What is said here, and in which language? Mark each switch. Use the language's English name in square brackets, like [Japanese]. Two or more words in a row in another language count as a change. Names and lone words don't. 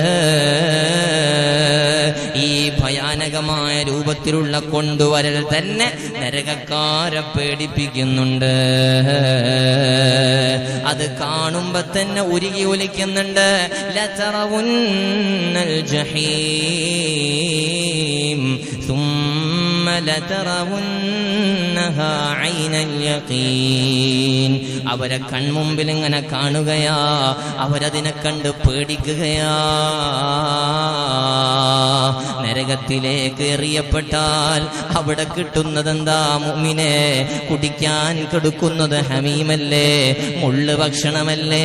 [Malayalam] ഈ ഭയാനകമായ രൂപത്തിലുള്ള കൊണ്ടുവരൽ തന്നെ നരകക്കാരെ പേടിപ്പിക്കുന്നുണ്ട്. അത് കാണുമ്പോ തന്നെ ഉരുകി ഒലിക്കുന്നുണ്ട്. [Arabic] لترون الجحيم ثم لترونها عين اليقين. [Malayalam] അവരെ കൺമുമ്പിൽ ഇങ്ങനെ കാണുകയാ, അവരതിനെ കണ്ട് പേടിക്കുകയാ. നരകത്തിലേക്ക് എറിയപ്പെട്ടാൽ അവിടെ കിട്ടുന്നതെന്താ മുഅ്മിനേ? കുടിക്കാൻ കൊടുക്കുന്നത് ഹമീമല്ലേ, മുള്ളു ഭക്ഷണമല്ലേ?